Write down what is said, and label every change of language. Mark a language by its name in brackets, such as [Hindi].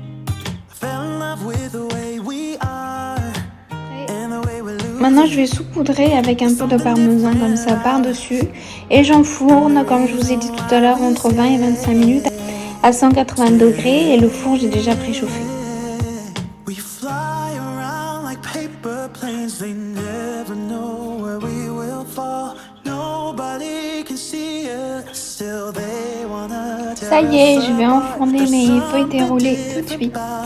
[English] I fell in love with the way we are and the way we lose. [French] Maintenant je vais saupoudrer avec un peu de parmesan comme ça par-dessus et j'enfourne comme je vous ai dit tout à l'heure entre 20 et 25 minutes à 180 degrés et le four j'ai déjà préchauffé. [English] We fly around like paper planes, they never know where we will fall. Nobody can see us, still they wanna tell us. [French] Ça y est, je vais enfourner mes feuilletés roulés tout de suite.